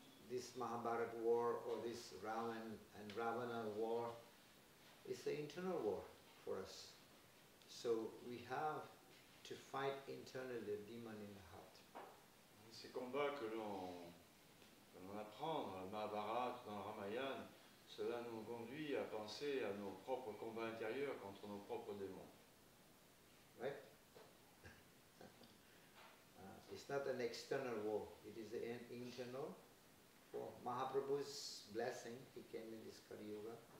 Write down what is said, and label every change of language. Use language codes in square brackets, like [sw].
[en] This Mahabharata war or this Ravan and Ravana war is an internal war for us. So we have to fight internally the demon in the heart. [fr] Ces combats que l'on apprend dans le Mahabharata, dans le Ramayana, cela nous conduit à penser à nos propres combats intérieurs contre nos propres démons. [en] Right? It's not an external war, it is an internal. For Mahaprabhu's blessing, he came in this Kali Yuga.